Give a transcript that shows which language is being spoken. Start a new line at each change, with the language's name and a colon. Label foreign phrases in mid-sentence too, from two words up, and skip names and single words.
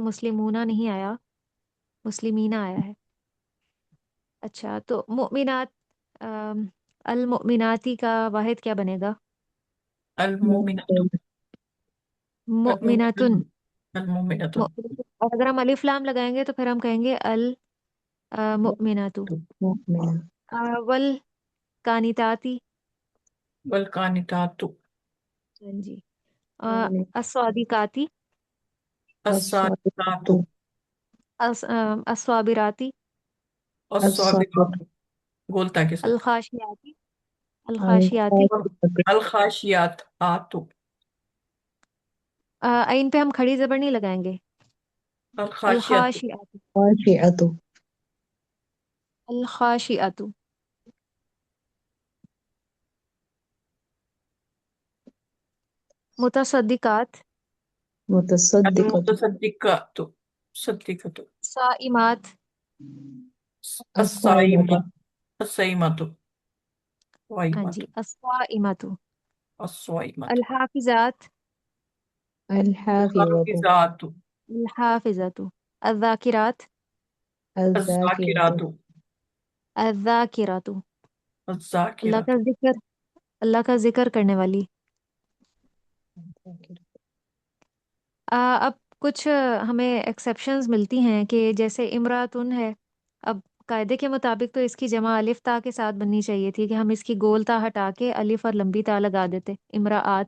Urdu: مسلمونہ نہیں آیا، مسلمینہ آیا ہے. اچھا تو مؤمنات، المؤمناتی کا واحد کیا بنے گا؟
Arabic: المؤمنات مؤمناتن. المؤمنات
Urdu: اور اگر ہم الف لام لگائیں گے تو پھر ہم کہیں گے المؤمنات.
Arabic: والقانتاتی. والقانتات
Urdu: ہاں جی. الصادقاتی.
Arabic: الصادقات الصابراتی.
Urdu: الصابرات بولتا ہے کے ساتھ
Arabic: الخاشیاتی. الخاشیاتی. الخاشیات آتو
Urdu: عین پہ ہم کھڑی زبر نہیں لگائیں گے.
Arabic: الخاشیات الخاشیاتی. خاشعۃ الخاشیاتو. متصدقات. متصدقۃ المتصدقات صدقات صائمات. الصائمۃ الصائمات الصائمات
Urdu: ہاں
Arabic: وائمات
Urdu: جی. الصائمات.
Arabic: الصائمات الحافظات. الحافظۃ الحافظات الحافظات. الذاکرات. الذاکرۃ الذاکرات الذاکرات. اللہ الذاکرات
Urdu: کا ذکر، اللہ کا ذکر کرنے والی. اب کچھ ہمیں ایکسیپشنز ملتی ہیں کہ جیسے امراتن ہے. اب قاعدے کے مطابق تو اس کی جمع الف تا کے ساتھ بننی چاہیے تھی کہ ہم اس کی گول تا ہٹا کے الف اور لمبی تا لگا دیتے امراات.